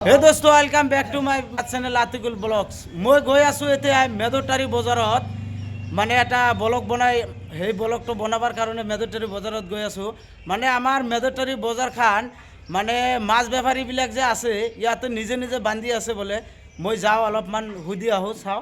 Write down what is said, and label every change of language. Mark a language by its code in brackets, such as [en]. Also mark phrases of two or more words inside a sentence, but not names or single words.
[en] Hey dost welcome back to my channel Atikul Vlogs. [as] মই গৈ আছোঁ এতিয়া মেদৰটাৰী বজাৰত, মানে এটা ব্লগ বনাই সেই ব্লগটো বনাবার কাৰণে মেদৰটাৰী বজাৰত গৈ আছোঁ। মানে আমাৰ মেদৰটাৰী বজাৰখন মানে মাছ বেপাৰীবিলাক যে আছে ইয়াতে নিজে নিজে বান্ধি আছে বোলে। মই যাওঁ অলপমান সুধি আহোঁ, চাওঁ।